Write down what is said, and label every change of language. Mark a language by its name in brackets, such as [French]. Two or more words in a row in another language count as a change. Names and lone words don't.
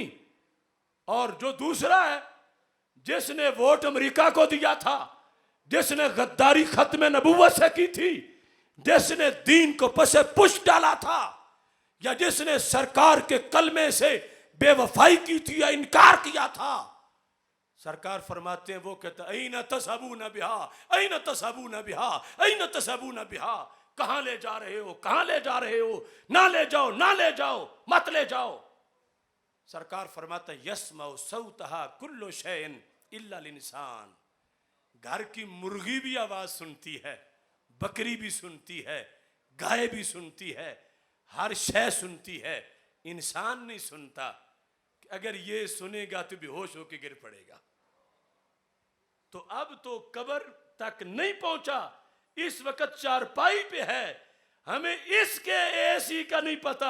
[Urdu] اور جو دوسرا ہے، جس نے ووٹ امریکہ کو دیا تھا، جس نے غداری ختم نبوت سے کی تھی، جس نے دین کو پسے پش ڈالا تھا، یا جس نے سرکار کے کلمے سے بے وفائی کی تھی یا انکار کیا تھا، سرکار فرماتے ہیں وہ کہتا [Arabic] أين تذهبون به أين تذهبون به أين تذهبون به. [Urdu] کہاں لے جا رہے ہو، کہاں لے جا رہے ہو، نہ لے جاؤ، نہ لے جاؤ، مت لے جاؤ, ना ले जाओ, मत ले जाओ। سرکار فرماتا ہے [Arabic] يسمع صوتها كل شيء إلا الإنسان. [Urdu] گھر کی مرغی بھی آواز سنتی ہے، بکری بھی سنتی ہے، گائے بھی سنتی ہے، ہر شے سنتی ہے، انسان نہیں سنتا. اگر یہ سنے گا تو بے ہوش ہو کر گر پڑے گا. تو اب تو قبر تک نہیں پہنچا، اس وقت چارپائی پہ ہے، ہمیں اس کے اے سی کا نہیں پتا.